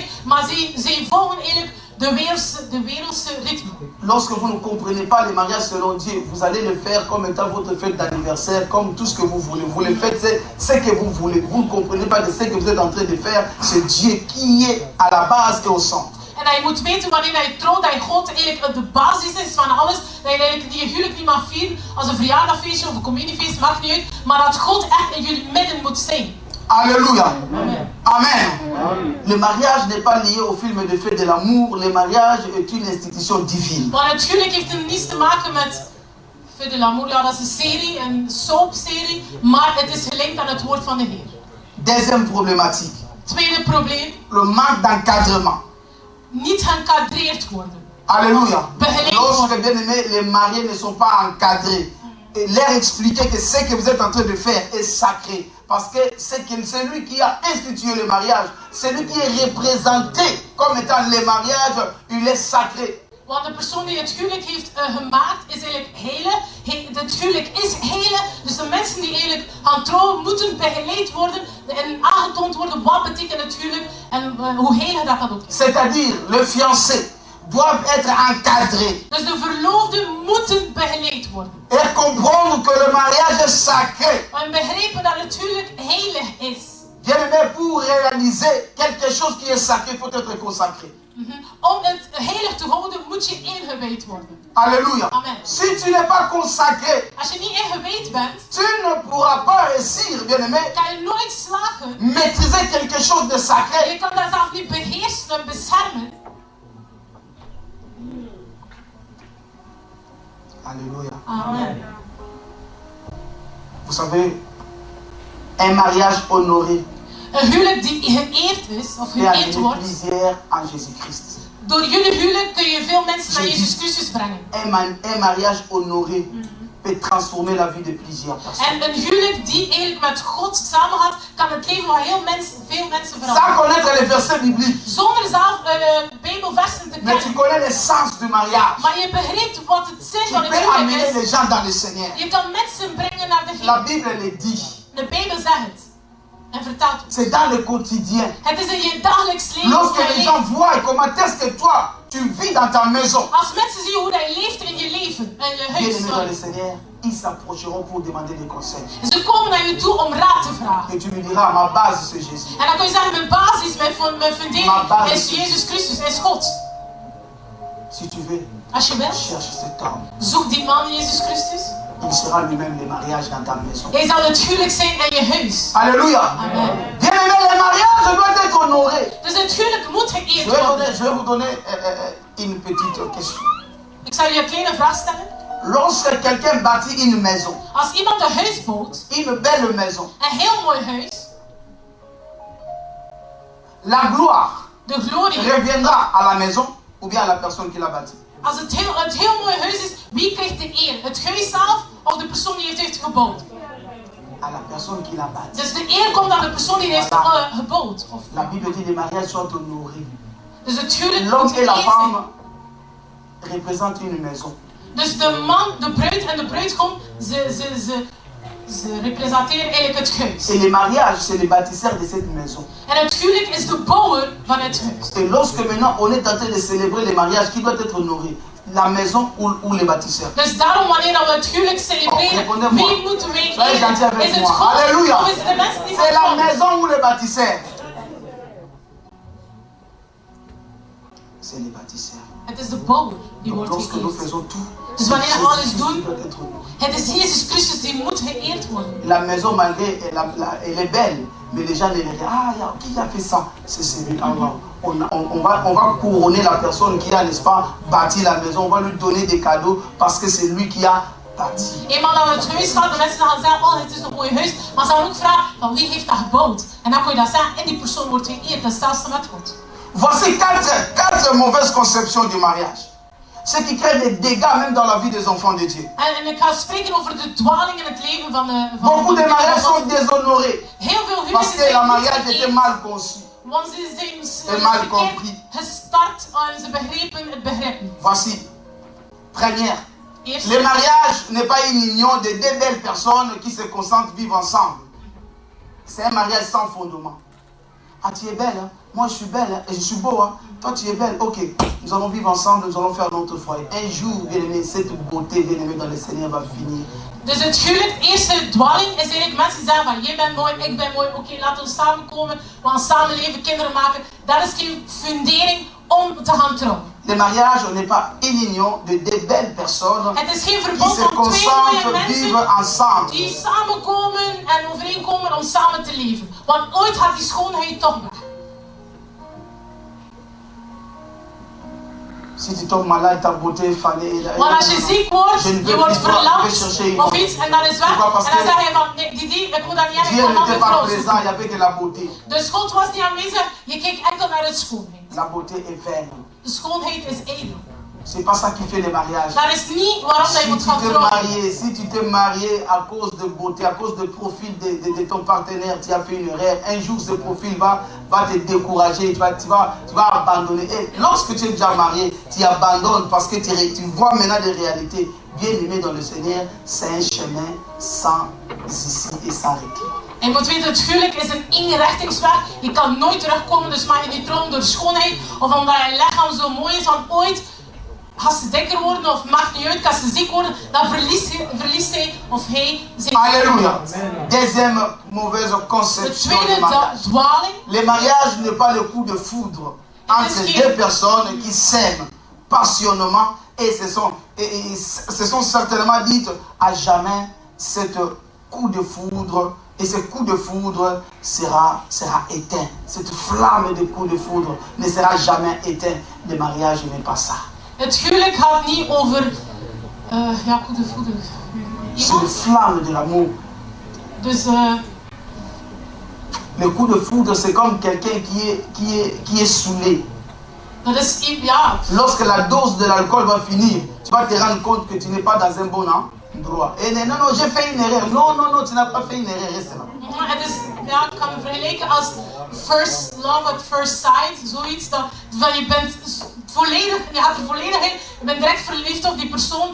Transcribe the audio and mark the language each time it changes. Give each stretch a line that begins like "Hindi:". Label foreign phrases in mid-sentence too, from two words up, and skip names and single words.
Dutch: Maar zij volgen eigenlijk de wereldse ritme.
French: Lorsque vous ne comprenez pas le mariage selon Dieu, vous allez le faire comme étant votre fête d'anniversaire, comme tout ce que vous voulez. Vous le faites, c'est ce que vous voulez. Vous ne comprenez pas de ce que vous êtes en train de faire. C'est Dieu qui est à la base et au centre.
Dutch: En je moet weten wanneer je trouwt dat God eigenlijk de basis is van alles. Dat je eigenlijk je huwelijk niet mag vieren als een verjaardagfeestje of een communiefeest, maakt niet uit. Maar dat God echt in jullie midden moet zijn.
French: Alléluia. Amen. Amen. Le mariage n'est pas lié au film de fête de l'amour. Le mariage est une institution divine.
Dutch: Maar het huwelijk heeft niets te maken met Fête de l'amour. Ja, dat is een serie, een soapserie. Maar het is gelinkt aan het woord van de Heer.
French: Deuxième problématique.
Dutch: Tweede probleem.
French: Le manque d'encadrement.
Dutch: Niet geëncadreerd worden.
French: Alléluia.
Dutch: Begeleid
French: Lorsque,
Dutch: worden.
French: bien aimés, les mariés ne sont pas encadrés, et leur expliquer que ce que vous êtes en train de faire est sacré. Parce que c'est celui qui a institué le mariage, celui qui est représenté comme étant le mariage, il est sacré.
Dutch: Want de persoon die het huwelijk heeft gemaakt is eigenlijk heilig. Het huwelijk is heilig. Dus de mensen die eigenlijk gaan trouwen moeten begeleid worden en aangetoond worden wat betekent het huwelijk en hoe heilig dat ook is.
French: C'est-à-dire, le fiancé doivent être encadrés.
Dutch: Dus de verloofden moeten begeleid worden.
French: Et comprendre que le mariage est sacré.
Dutch: En begrijpen dat het huwelijk heilig is.
French: Bien-aimé, pour réaliser quelque chose qui est sacré, il faut être consacré.
Dutch: Om het heilig te houden moet je ingewijd worden.
French: Alléluia. Amen. Si tu n'es pas consacré,
Dutch: Als je niet ingewijd bent,
French: tu ne pourras pas réussir, bien-aimé,
Dutch: kan je nooit slagen.
French: maîtriser quelque chose de sacré.
Dutch: Je kan dat zelf niet beheersen en beschermen.
French: Alléluia. Amen. Vous savez, un mariage honoré
Dutch: Een huwelijk die geëerd is, of
French: est
Dutch: geëerd
French: amené
Dutch: wordt.
French: plusieurs en Jésus-Christ.
Dutch: Door jullie huwelijk kun je veel mensen naar Jezus Christus brengen.
French: Un mariage honoré peut transformer la vie de plusieurs personnes.
Dutch: En een huwelijk die eigenlijk met God samen gaat, kan het leven van veel mensen
French: Sans
Dutch: veranderen.
French: connaître les versets bibliques,
Dutch: Zonder zelf Bijbelversen te
French: mais tu
Dutch: kennen.
French: connais l'essence du mariage.
Dutch: Maar je begrijpt wat het zin
French: Tu
Dutch: van het
French: peux
Dutch: huwelijk
French: amener
Dutch: is.
French: les gens dans le Seigneur.
Dutch: Je kan mensen brengen naar de
French: La
Dutch: Heer.
French: Bible le dit.
Dutch: De Bijbel zegt het. En vertelt het.
French: C'est dans le quotidien.
Dutch: Het is in je dagelijks leven.
French: Lorsque
Dutch: hoe
French: les
Dutch: je
French: gens
Dutch: leeft.
French: voient comment est-ce que toi, tu vis dans ta maison.
Dutch: Als mensen zien hoe je leeft in je leven, in je
French: Bien aimés dans le
Dutch: huis.
French: Seigneur, ils s'approcheront pour demander des conseils.
Dutch: Ze komen naar je toe om raad te vragen.
French: Et tu lui diras, ma base c'est Jésus.
Dutch: En dan kun je zeggen, mijn basis, mijn fundering basis. is Jezus Christus, is God.
French: Si tu veux,
Dutch: Als je wilt,
French: cherche cet homme.
Dutch: zoek die man Jezus Christus.
French: Il sera lui-même le mariage dans ta maison.
Dutch: Hij zal het huwelijk zijn in je huis.
French: Alléluia. Amen. Bien aimé, le mariage doit être honoré.
Dutch: Dus het huwelijk moet geëerd
French: Je vais
Dutch: worden.
French: vous donner une petite question.
Dutch: Ik zal je een kleine vraag stellen.
French: Lorsque quelqu'un bâtit une maison,
Dutch: Als iemand een huis bouwt,
French: une belle maison,
Dutch: een heel mooi huis,
French: la gloire
Dutch: de glorie,
French: reviendra à la maison ou bien à la personne qui l'a bâti.
Dutch: als het heel mooi huis is, wie krijgt de eer? Het huis zelf of de persoon die het heeft gebouwd?
French: À la personne qui l'a bâti.
Dutch: Dus de eer komt aan de persoon die het heeft gebouwd. Of,
French: La Bible dit que les mariages sont honorés.
Dutch: dus het huwelijk
French: L'homme
Dutch: moet
French: et la
Dutch: geëerd zijn.
French: femme représentent une maison.
Dutch: Dus de man, de bruid en de bruidegom, ze representeren eigenlijk het huis.
French: Et le mariage, c'est le bâtisseur de cette maison.
Dutch: En het huwelijk is de bouwer van het huis.
French: Et lorsque maintenant on est en train de célébrer le mariage, qui doit être honoré? La maison ou le bâtisseur?
Dutch: Dus daarom wanneer we het huwelijk celebreren,
French: répondez-moi.
Dutch: wie moeten wij
French: Soyez gentil
Dutch: eren?
French: avec
Dutch: Is het
French: moi.
Dutch: God
French: Alléluia.
Dutch: of is het de mensen die
French: C'est
Dutch: van
French: la
Dutch: God?
French: maison ou le bâtisseur? C'est le bâtisseur.
Dutch: Het is de bouwer die
French: Donc
Dutch: wordt
French: lorsque nous
Dutch: geëerd.
French: faisons tout,
Dutch: Dus wanneer we alles
French: Jésus-Christ
Dutch: doen,
French: doit être honoré.
Dutch: het is Jezus Christus die moet geëerd worden.
French: La maison, malgré elle est belle, mais les gens ne les regardent. Ah, qui a fait ça? C'est celui. Allah. On va couronner la personne qui a, n'est-ce pas, bâti la maison. On va lui donner des cadeaux parce que c'est lui qui a bâti.
Dutch: Eenmaal dat het huis gaat, de mensen gaan zeggen, oh het is een mooi huis. Maar ze gaan ook vragen, van wie heeft dat gebouwd? En dan kun je dat zeggen, en die persoon wordt geëerd. Dat is zelfs met God.
French: Voici quatre mauvaises conceptions du mariage. Ce qui crée des dégâts même dans la vie des enfants de Dieu.
Dutch: En ik ga spreken over de dwaling in het leven van de
French: Beaucoup de mariages sont déshonorés
Dutch: heel veel
French: parce
Dutch: huwelijken
French: que la
Dutch: zijn
French: mariage
Dutch: niet
French: était
Dutch: geëerd,
French: mal conçu.
Dutch: want ze zijn
French: mal
Dutch: verkeerd
French: compris.
Dutch: gestart en ze begrepen het begrip niet.
French: Voici. Première.
Dutch: Eerst,
French: Le mariage n'est pas une union de deux belles personnes qui se consentent vivre ensemble. C'est un mariage sans fondement. Ah, tu es belle, hein? Moi je suis belle, hein? Et je suis beau, hein? Toi tu es belle, ok. Nous allons vivre ensemble, nous allons faire notre foyer. Un jour, bien aimé, cette beauté, bien aimé, dans le Seigneur va finir.
Dutch: dus het huwelijk, eerste dwaling is eigenlijk mensen die zeggen van jij bent mooi, ik ben mooi, oké, laten we samenkomen, we gaan samenleven, kinderen maken. Dat is geen fundering om te gaan trouwen.
French: Le mariage n'est pas une union de deux belles personnes
Dutch: Het is geen
French: qui
Dutch: verbond
French: se
Dutch: van twee mooie
French: consentent vivre
Dutch: mensen
French: ensemble.
Dutch: die samenkomen en overeenkomen om samen te leven. Want ooit gaat die schoonheid toch weg.
French: Si tu tombes malade, ta beauté fallait.
Dutch: Want als je ziek wordt,
French: Je ne
Dutch: je
French: veux
Dutch: wordt
French: plus voir, je vais
Dutch: verlamd
French: chercher une
Dutch: of
French: autre.
Dutch: iets en dat is weg. En
French: Pourquoi?
Dutch: dan
French: Parce que
Dutch: zeg je van, nee, die, ik moet dat niet hebben, ik
French: Dieu
Dutch: kan
French: n'était
Dutch: andere
French: pas
Dutch: vrouw
French: présent,
Dutch: zoeken.
French: il n'y avait que la beauté.
Dutch: Dus God was niet aanwezig, je keek enkel naar het schoonheid.
French: La beauté est vaine.
Dutch: De schoonheid is ijdel.
French: C'est pas ça qui fait les mariages.
Dutch: Dat is niet waarom dat je
French: Si
Dutch: moet gaan
French: tu
Dutch: trouwen.
French: si tu t'es marié à cause de beauté, à cause de profil de ton partenaire, tu as fait une erreur. Un jour, ce profil va te décourager, tu vas abandonner. Et lorsque tu es déjà marié, tu abandonnes parce que tu vois maintenant des réalités. Bien aimé dans le Seigneur, c'est un chemin sans issue et sans retour.
Dutch: En je moet weten, het huwelijk is een eenrichtingsweg. Je kan nooit terugkomen, dus mag je niet trouwen door schoonheid of omdat je lichaam zo mooi is. Want ooit, als ze dikker worden of maakt niet uit, als ze ziek worden, dan verliest hij of hij zijn.
French: Alléluia. Deuxième mauvaise
Dutch: De
French: conception du
Dutch: tweede
French: mariage.
Dutch: dwaling.
French: Le mariage n'est pas le coup de foudre entre deux personnes qui s'aiment passionnément et se sont certainement dites à jamais cet coup de foudre. Et ce coup de foudre sera éteint. Cette flamme de coup de foudre ne sera jamais éteinte. Le mariage n'est pas ça.
Dutch: Het huwelijk gaat niet over ja, goede voeder.
French: C'est la flamme de l'amour.
Dutch: Dus
French: Le coup de foudre, c'est comme quelqu'un qui est saoulé.
Dutch: dat is ja.
French: Lorsque la dose de l'alcool va finir, tu vas te rendre compte que tu n'es pas dans un bon endroit. Et non, non, j'ai fait une erreur. Non, non, non, tu n'as pas fait une erreur. Reste là.
Dutch: Het is, ja, ik kan me vergelijken als
English: first love at first sight,
Dutch: zoiets dat je bent volledig, je gaat er volledig in, je bent direct verliefd op die persoon.